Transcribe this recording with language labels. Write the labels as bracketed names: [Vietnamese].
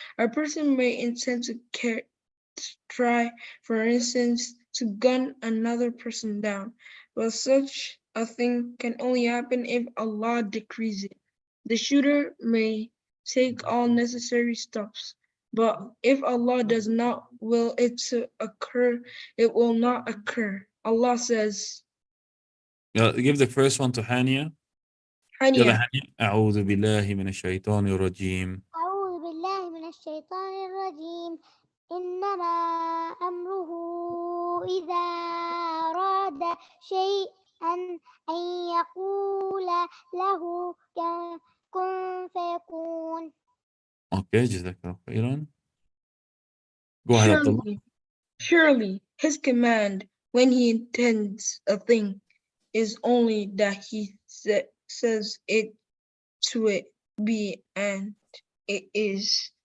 [English] A person may intend to try, for instance, to gun another person down, but such a thing can only happen if Allah decrees it. The shooter may take all necessary steps, but if Allah does not will it to occur, it will not occur. Allah says, Give the first one to Hania. [Arabic] يلا [English] Hania. Hania. [Arabic] أعوذ بالله من الشيطان الرجيم. أعوذ بالله من الشيطان الرجيم. إنما أمره إذا أراد شيئا أن يقول له كن فيكون. [English] Okay, Jazakallah khairan. Go ahead, Abdullah. Surely his command when he intends a thing is only that he says it to it be, and it is.